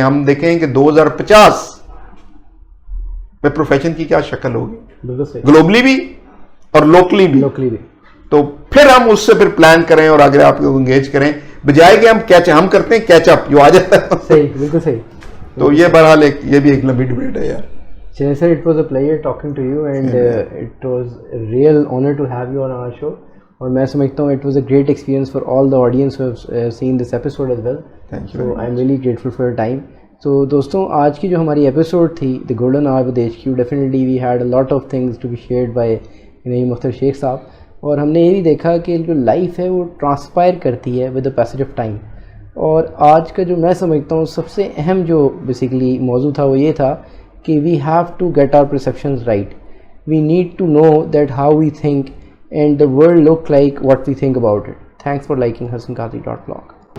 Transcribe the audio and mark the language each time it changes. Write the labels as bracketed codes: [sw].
[ur] ہم دیکھیں کہ 2050 میں پروفیشن کی کیا شکل ہوگی, گلوبلی بھی اور لوکلی بھی. تو پھر ہم اس سے پھر پلان کریں اور آگے آپ کو انگیج کریں, بجائے کہ ہم کرتے ہیں کیچ اپ جو آ جاتا ہے. صحیح, بالکل صحیح. تو یہ بہرحال یہ بھی ایک لمبی ڈبیٹ ہے یار. [en] Chinay sir, it was a pleasure talking to you, and it was a real honor to have you on our show. [ur] اور میں سمجھتا ہوں [en] it was a great experience for all the audience who have seen this episode as well. Thank you. So I'm really grateful for your time. So [ur] دوستوں آج کی جو ہماری episode تھی [en] The Golden Hour with HQ, definitely we had a lot of things to be shared by Naeem Akhtar Sheikh صاحب. [ur] اور ہم نے یہ بھی دیکھا کہ جو لائف ہے وہ ٹرانسپائر کرتی ہے [en] With the passage of time. [ur] اور آج کا جو میں سمجھتا ہوں سب سے اہم جو بیسیکلی موضوع تھا وہ یہ تھا کہ [en] We have to get our perceptions right. We need to know that how we think and the world look like what we think about it. Thanks for liking HasanQadri.vlog.